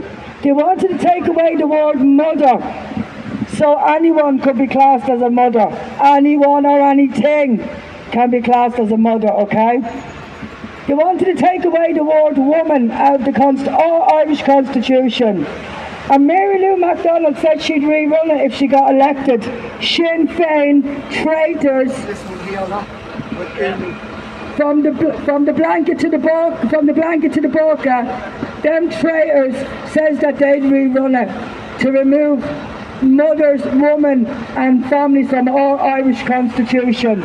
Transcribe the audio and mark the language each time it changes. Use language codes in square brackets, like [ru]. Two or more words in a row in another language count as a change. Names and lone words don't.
[en] They wanted to take away the word mother, so anyone could be classed as a mother. Anyone or anything can be classed as a mother, okay? They wanted to take away the word woman out of the Irish Constitution. And Mary Lou MacDonald said she'd rerun it if she got elected. Sinn Féin traitors, from the blanket to the burqa, them traitors says that they'd rerun it to remove mothers, women and families from our Irish Constitution.